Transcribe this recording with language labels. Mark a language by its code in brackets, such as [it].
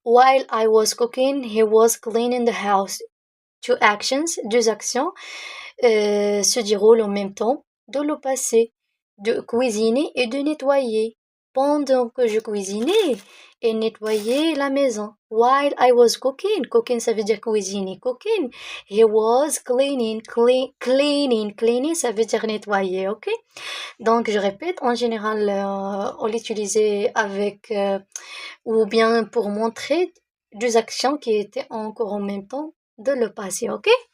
[en] While I was cooking, he was cleaning the house. Two actions, [fr] deux actions, se déroulent en même temps dans le passé. De cuisiner et de nettoyer. Pendant que je cuisinais, il nettoyait la maison. [en] While I was cooking, cooking [fr] ça veut dire cuisiner, [en] cooking. He was cleaning, [fr] cleaning ça veut dire nettoyer, ok? Donc je répète, en général, on l'utilisait avec ou bien pour montrer deux actions qui étaient encore en même temps dans le passé, ok?